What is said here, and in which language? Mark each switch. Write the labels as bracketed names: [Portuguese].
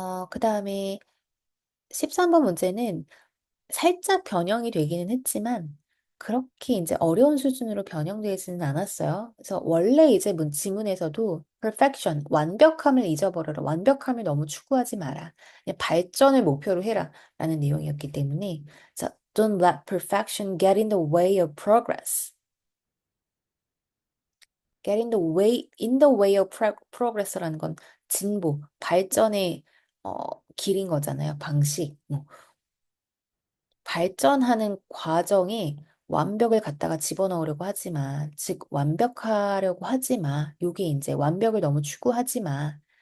[Korean] 그 다음에 13번 문제는 살짝 변형이 되기는 했지만 그렇게 이제 어려운 수준으로 변형되지는 않았어요. 그래서 원래 이제 지문에서도 perfection, 완벽함을 잊어버려라. 완벽함을 너무 추구하지 마라. 그냥 발전을 목표로 해라. 라는 내용이었기 때문에 자, [English] don't let perfection get in the way of progress. get in the way of progress [Korean] 라는 건 진보, 발전의 길인 거잖아요. 방식. 발전하는 과정에 완벽을 갖다가 집어넣으려고 하지 마. 즉, 완벽하려고 하지 마. 요게 이제 완벽을 너무 추구하지 마.